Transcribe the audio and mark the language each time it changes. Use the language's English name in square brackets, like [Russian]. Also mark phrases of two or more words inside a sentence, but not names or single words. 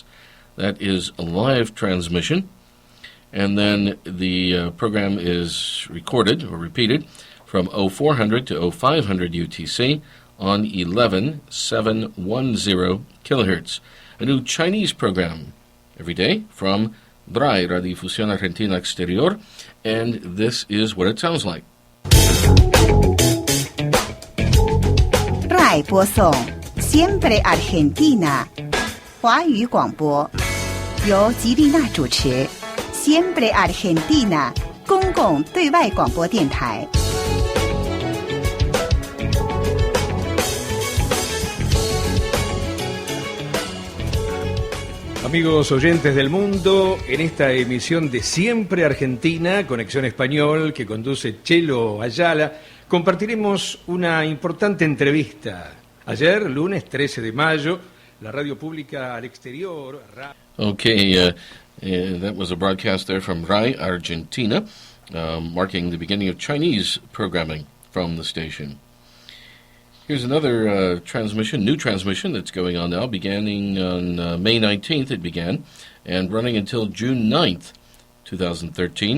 [English] That is a live transmission. And then the program is recorded or repeated from 0400 to 0500 UTC on 11710 kilohertz. A new Chinese program every day from RAI, Radiodifusión Argentina Exterior, and this is what it sounds like. [Chinese] RAI 播送 Siempre Argentina 华语广播，由吉丽娜主持。Siempre Argentina 公共对外广播电台。 [Spanish] Amigos oyentes del mundo, en esta emisión de Siempre Argentina, Conexión Español, que conduce Chelo Ayala, compartiremos una importante entrevista. Ayer, lunes 13 de mayo, la radio pública al exterior... [English] Okay, that was a broadcast there from RAI, Argentina, marking the beginning of Chinese programming from the station. Here's another transmission, new transmission that's going on now, beginning on May 19th it began, and running until June 9th, 2013.